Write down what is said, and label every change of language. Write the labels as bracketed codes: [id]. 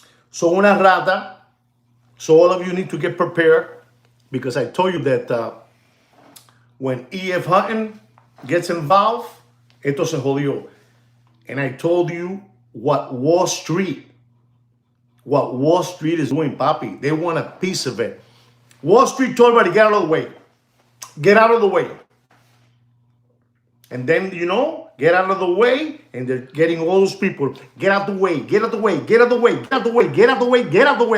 [en] So [es] una rata. [en] So all of you need to get prepared, because I told you that when E.F. Hutton gets involved, [es] esto se jodió. [en] And I told you what Wall Street is doing, papi. They want a piece of it. Wall Street told everybody, get out of the way. Get out of the way. And then, get out of the way, and they're getting all those people, get out the way, get out the way, get out the way, get out the way, get out the way, get out the way.